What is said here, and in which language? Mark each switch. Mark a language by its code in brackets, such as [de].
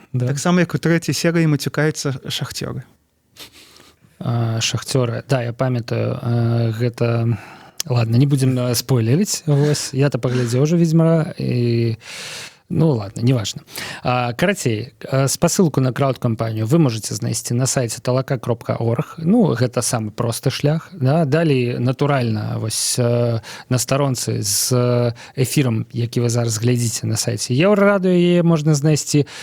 [be] Таксама, як у трэцяй серыі мацюкаюцца шахцёры. Шахцёры. Да, я памятаю, гэта... [ru] Ладно, не будем спойлерить. Я-то поглядел уже Ведьмара, и... Ну, ладно, неважно. [be] Карацей, спасылку на крауд-кампанію вы можете знайсці на сайце talaka.org. Ну, гэта самы просты шлях. Да? Далей, натуральна, вось на старонцы з эфірам, які вы зараз глядзіце на сайце Еўрарадыё, яе можна знайсці.